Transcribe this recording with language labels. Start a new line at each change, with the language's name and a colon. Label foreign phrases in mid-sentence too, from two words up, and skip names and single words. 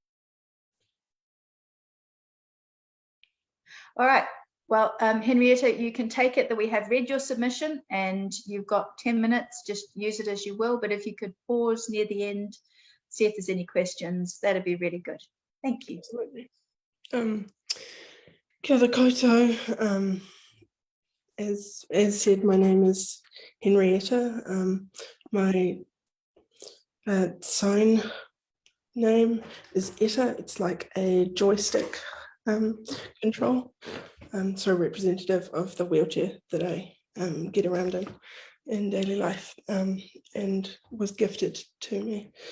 English: All right. Well, Henrietta, you can take it that we have read your submission and you've got 10 minutes. Just use it as you will. But if you could pause near the end, see if there's any questions, that'd be really good. Thank you. Absolutely.
Māori: Kia ora koutou.
English: As said, my name is Henrietta. My sign name is Etta. It's like a joystick control. So representative of the wheelchair that I get around in daily life, and was gifted to me.